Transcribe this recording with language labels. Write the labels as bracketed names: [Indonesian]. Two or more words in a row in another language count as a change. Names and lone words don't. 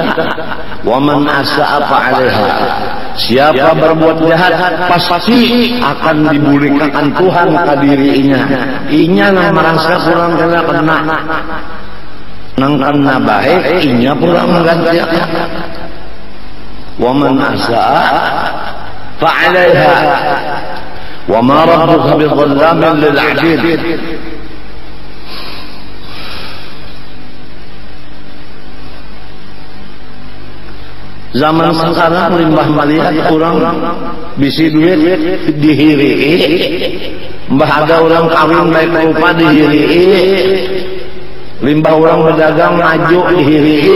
[Arabic] Wa man asa'a fa'alaiha. [Banjar] Siapa berbuat jahat pasti akan dibulikakan Tuhan ke dirinya. Inya nang merasa kurang kena. Nang kena baik, inya pula menggantikan. [Arabic] Wa man asa'a fa'alaiha. Wa ma rabbuka bidzallamin lil 'abid. [Banjar] Zaman sekarang limbah melihat orang bisi duit dihiri, mbah ada orang kawin baik rupa dihiri, limbah orang berdagang maju dihiri.